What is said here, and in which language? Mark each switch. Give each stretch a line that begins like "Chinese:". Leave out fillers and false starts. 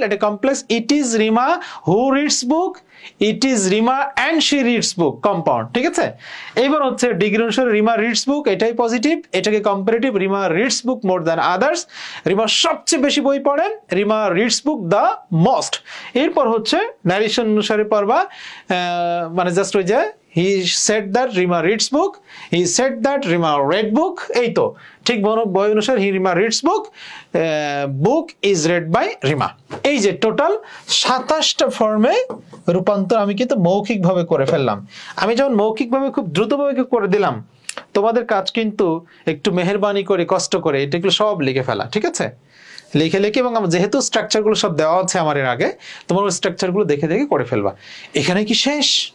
English: এটা complex, it is Rima who reads book, it is Rima and she reads book, compound,
Bangla: ঠিক আছে? এইবার হচ্ছে ডিগ্রি অনুসারে রিমা রিডস বুক, এটাই পজিটিভ, এটাকে কম্পারেটিভ,
English: Rima reads book more than others,
Bangla: রিমা সবচেয়ে বেশি বই পড়েন,
English: Rima reads book the most.
Bangla: এরপর হচ্ছে ন্যারেশন অনুসারে পড়বা, মানে জাস্ট ওই যে
English: he said that Rima reads book, he said that Rima read book,
Bangla: এই তো ঠিক বই অনুসারে
English: Rima reads book, book is read by Rima।
Bangla: এই যে টোটাল 27টা ফর্মে রূপান্তর আমি কিন্তু মৌখিকভাবে করে ফেললাম। আমি যখন মৌখিকভাবে খুব দ্রুতভাবে করে দিলাম, তোমাদের কাজ কিন্তু একটু মেহেরবানি করে কষ্ট করে এটাগুলো সব লিখে ফেলা, ঠিক আছে? লিখে লিখে, এবং যেহেতু স্ট্রাকচারগুলো সব দেওয়া আছে আমার এর আগে, তোমার ওই স্ট্রাকচারগুলো দেখে দেখে করে ফেলবা। এখানে কি শেষ?